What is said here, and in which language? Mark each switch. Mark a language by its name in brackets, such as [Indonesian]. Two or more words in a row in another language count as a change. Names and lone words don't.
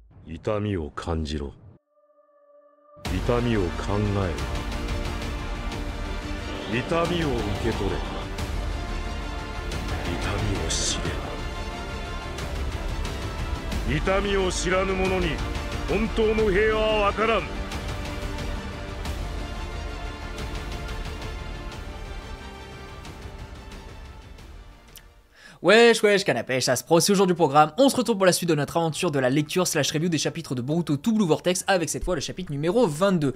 [Japanese] 痛みを感じろ。痛みを考えろ。痛みを受け取れ。痛みを知れ。痛みを知らぬ者に本当の平和はわからん。 [French] Wesh wesh canapé, ça se pro, c'est aujourd'hui le programme. On se retrouve pour la suite de notre aventure de la lecture slash review des chapitres de Boruto To Blue Vortex avec cette fois le chapitre numéro 22.